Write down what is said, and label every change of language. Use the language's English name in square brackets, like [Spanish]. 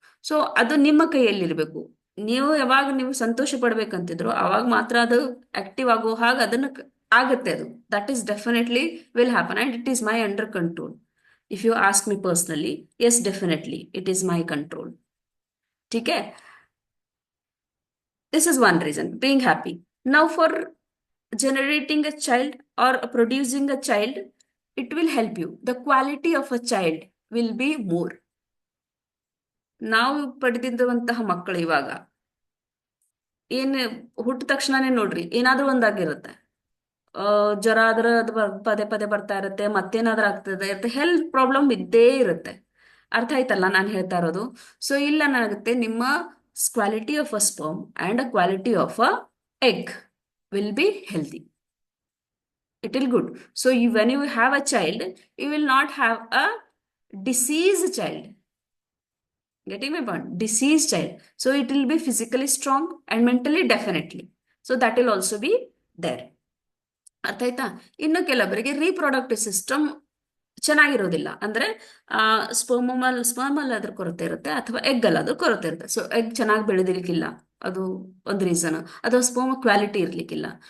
[Kannada] So ಅದು ನಿಮ್ಮ ಕೈಯಲ್ಲಿರ್ಬೇಕು. ನೀವು ಯಾವಾಗ ನೀವು ಸಂತೋಷ ಪಡ್ಬೇಕಂತಿದ್ರು ಅವಾಗ ಮಾತ್ರ ಅದು ಆಕ್ಟಿವ್ ಆಗೋ ಹಾಗೆ ಅದನ್ನ ಆಗತ್ತೆ. [English] ಅದು that is definitely will happen and it is my under control. If you ask me personally, yes definitely it is my control. [Hindi] ठीक है, [English] this is one reason, being happy. Now for generating a child or producing a child, it will help you. The quality of a child will be more. [Kannada] ನಾವು ಪಡೆದಿದ್ದಂತಹ ಮಕ್ಕಳು ಇವಾಗ ಏನ್ ಹುಟ್ಟಿದ ತಕ್ಷಣನೇ ನೋಡ್ರಿ ಏನಾದ್ರೂ ಒಂದಾಗಿರುತ್ತೆ. ಜ್ವರ ಆದ್ರೆ ಅದು ಪದೇ ಪದೇ ಬರ್ತಾ ಇರುತ್ತೆ, ಮತ್ತೇನಾದ್ರೂ ಆಗ್ತದೆ ಇರುತ್ತೆ, ಹೆಲ್ತ್ ಪ್ರಾಬ್ಲಮ್ ಇದ್ದೇ ಇರುತ್ತೆ. ಅರ್ಥ ಆಯ್ತಲ್ಲ ನಾನು ಹೇಳ್ತಾ ಇರೋದು? ಸೊ ಇಲ್ಲ ಏನಾಗುತ್ತೆ, ನಿಮ್ಮ [English] Quality of a sperm and a quality of a egg will be healthy. It will good. So when you have a child, you will not have a diseased child. Getting my point? Diseased child. So it will be physically strong and mentally definitely. So that will also be there. [Kannada] ಅರ್ಥ ಆಯ್ತಾ? ಇನ್ನು ಕೆಲವರಿಗೆ reproductive system ಚೆನ್ನಾಗಿರೋದಿಲ್ಲ. ಅಂದ್ರೆ sperm ಅಲ್ಲಿ ಅದ್ರ ಕೊರತೆ ಇರುತ್ತೆ, ಅಥವಾ ಎಗ್ ಅಲ್ಲಾದ್ರೂ ಕೊರತೆ ಇರುತ್ತೆ. ಸೊ ಎಗ್ ಚೆನ್ನಾಗಿ ಬೆಳೆದಿರ್ಲಿಕ್ಕಿಲ್ಲ, ಅದು ಒಂದು ರೀಸನ್. ಅಥವಾ ಸ್ಪರ್ಮ್ ಕ್ವಾಲಿಟಿ ಇರ್ಲಿಕ್ಕಿಲ್ಲ.